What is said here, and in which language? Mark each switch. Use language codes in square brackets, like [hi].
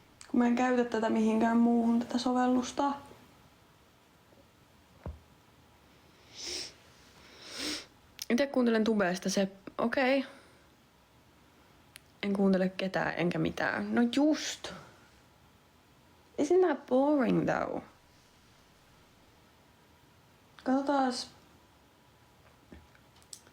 [fi] Kun mä en käytä tätä mihinkään muuhun, tätä sovellusta. Itse kuuntelen tubeesta se, okei. [en] Okay. [fi] En kuuntele ketään enkä mitään. [en] No just. Isn't that boring though? [fi] Katsotaas. Onko täällä joku top on listat?